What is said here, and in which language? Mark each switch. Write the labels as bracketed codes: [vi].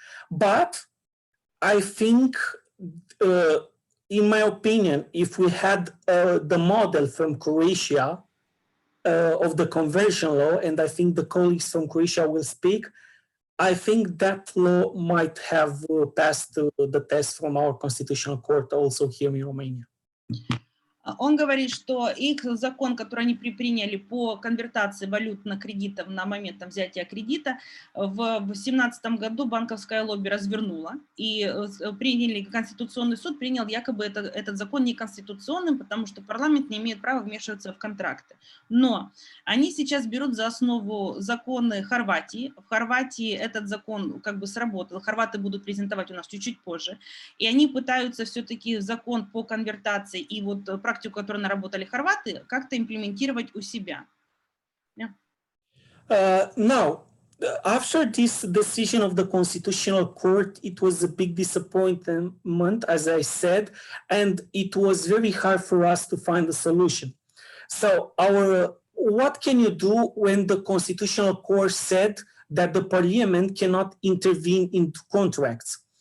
[en] But I think, in my opinion, if we had the model from Croatia of the conversion law, and I think the colleagues from Croatia will speak, I think that law might have passed the test from our constitutional court also here in Romania. [ru] Он говорит, что их закон, который они приняли по конвертации валютных кредитов на момент взятия кредита, в 2017 году банковское лобби развернуло, и Конституционный суд принял якобы этот закон неконституционным, потому что парламент не имеет права вмешиваться в контракты. Но они сейчас берут за основу законы Хорватии. В Хорватии этот закон как бы сработал, хорваты будут презентовать у нас чуть-чуть позже, и они пытаются все-таки закон по конвертации и вот практику, которую наработали хорваты, как-то имплементировать у себя. [en] Now, after this decision of the Constitutional Court, it was a big disappointment, as I said, and it was very hard for us to find a solution. So what can you do when the Constitutional Court said that the Parliament cannot intervene into contracts?